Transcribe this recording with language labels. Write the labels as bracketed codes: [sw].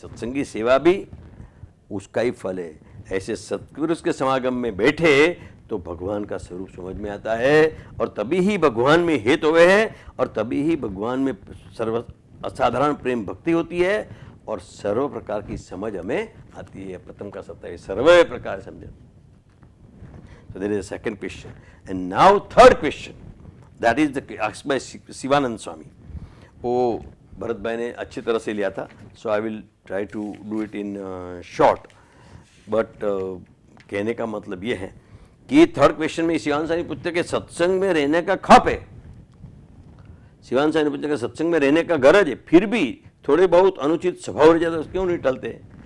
[hi] सत्संग की सेवा भी उसका ही फल है। ऐसे सत्पुरुष के समागम में बैठे तो भगवान का स्वरूप समझ में आता है, और तभी ही भगवान में हेत हुए हैं, और तभी ही भगवान में सर्व असाधारण प्रेम भक्ति होती है, और सर्व प्रकार की समझ हमें आती है। प्रथम का सत्य है सर्व प्रकार समझ। [en] So there is a second question, and now third question, that is the asked by Shivanand Swami. [hi] वो भरत भाई ने अच्छी तरह से लिया था, [en] so I will try to do it in short, but [hi] कहने का मतलब ये है कि थर्ड क्वेश्चन में शिवानंद स्वामी पूछते कि सत्संग में रहने का खप है, शिवानंद स्वामी पूछते कि सत्संग में रहने का गरज है, फिर भी थोड़े बहुत अनुचित स्वभाव रह जाते क्यों नहीं टलते।